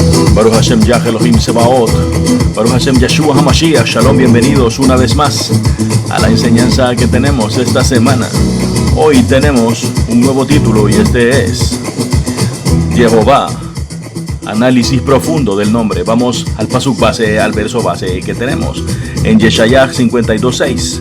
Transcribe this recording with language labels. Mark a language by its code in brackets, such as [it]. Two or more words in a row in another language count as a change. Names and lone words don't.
[he] ברוך השם יה אלהים צבאות, ברוך השם ישוע המשיח. [es] Shalom, bienvenidos una vez más a la enseñanza que tenemos esta semana. Hoy tenemos un nuevo título y este es Jehová, análisis profundo del nombre. Vamos al pasuk base, al verso base que tenemos en Yeshayach 52:6.